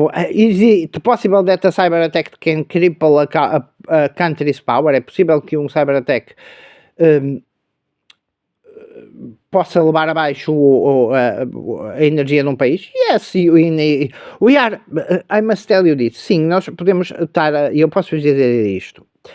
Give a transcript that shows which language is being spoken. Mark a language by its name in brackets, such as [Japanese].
[English] Is it possible that a cyber attack can cripple a country's power? [Portuguese] É possível que cyber attack possa levar abaixo a energia de país? [English] Yes, we are, I must tell you this. [Portuguese] Sim, nós podemos estar, eu posso dizer isto.